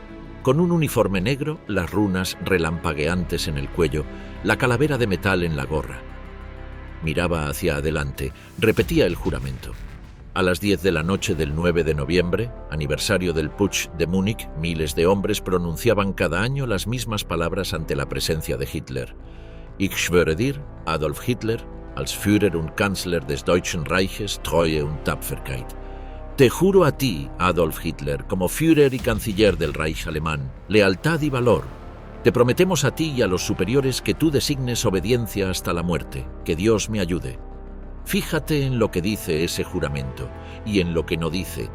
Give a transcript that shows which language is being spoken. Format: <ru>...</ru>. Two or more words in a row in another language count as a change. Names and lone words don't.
<es>Con un uniforme negro, las runas relampagueantes en el cuello, la calavera de metal en la gorra. Miraba hacia adelante, repetía el juramento. A las 10 de la noche del 9 de noviembre, aniversario del Putsch de Múnich, miles de hombres pronunciaban cada año las mismas palabras ante la presencia de Hitler.</es> <de>Ich schwöre dir, Adolf Hitler, als Führer und Kanzler des Deutschen Reiches, Treue und Tapferkeit.</de> <es>Te juro a ti, Adolf Hitler, como Führer y Canciller del Reich alemán, lealtad y valor. Te prometemos a ti y a los superiores que tú designes obediencia hasta la muerte. Que Dios me ayude. Fíjate en lo que dice ese juramento y en lo que no dice.</es>